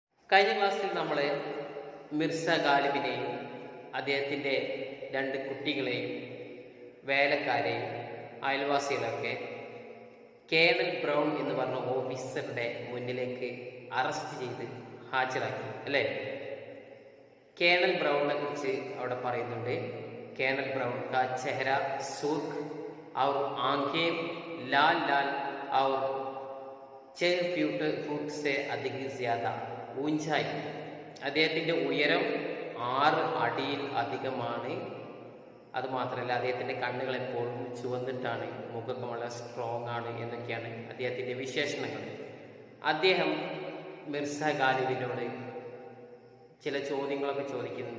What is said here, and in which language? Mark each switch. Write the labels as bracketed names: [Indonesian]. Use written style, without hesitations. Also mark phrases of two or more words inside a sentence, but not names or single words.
[Malayalam] കഴിഞ്ഞ ക്ലാസ്സിൽ നമ്മൾ മിർസ ഗാലിബിനെയും അദ്ദേഹത്തിൻ്റെ 2 കുട്ടികളെയും വേലക്കാരെയും അയൽവാസികളൊക്കെ കേണൽ ബ്രൗൺ എന്ന് പറഞ്ഞ ഓഫീസറുടെ മുന്നിലേക്ക് അറസ്റ്റ് ചെയ്ത് ഹാജരാക്കി അല്ലേ. കേണൽ ബ്രൗണിനെ കുറിച്ച് അവിടെ പറയുന്നുണ്ട്. [Hindi] कर्नल ब्राउन का चेहरा सुर्ख़ और आंखें लाल लाल और 6 फुट से अधिक ज्यादा ഊഞ്ചായി. [Malayalam] അദ്ദേഹത്തിൻ്റെ ഉയരം 6 അടിയിൽ അധികമാണ്. അതുമാത്രമല്ല അദ്ദേഹത്തിൻ്റെ കണ്ണുകൾ എപ്പോഴും ചുവന്നിട്ടാണ്, മുഖമൊക്കെ വളരെ സ്ട്രോങ് ആണ് എന്നൊക്കെയാണ് അദ്ദേഹത്തിൻ്റെ വിശേഷണങ്ങൾ. അദ്ദേഹം മിർസ ഗാലിബിനോട് ചില ചോദ്യങ്ങളൊക്കെ ചോദിക്കുന്നുണ്ട്.